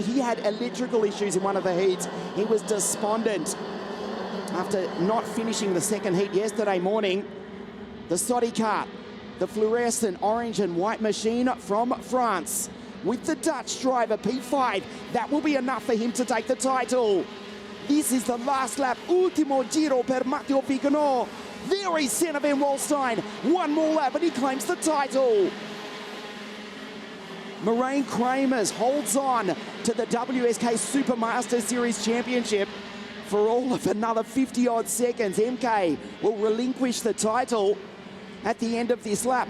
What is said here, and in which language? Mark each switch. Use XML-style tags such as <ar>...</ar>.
<en>He had electrical issues in one of the heats. He was despondent after not finishing the second heat yesterday morning. The Saudi kart, the fluorescent orange and white machine from France with the Dutch driver P5. That will be enough for him to take the title. This is the last lap.</en> <it>Ultimo giro per Matteo Viganò.</it> <en>There is Sander van Wallstein. One more lap and he claims the title. Moraine Kramers holds on to the WSK Supermaster Series Championship for all of another 50-odd seconds. MK will relinquish the title at the end of this lap.</en>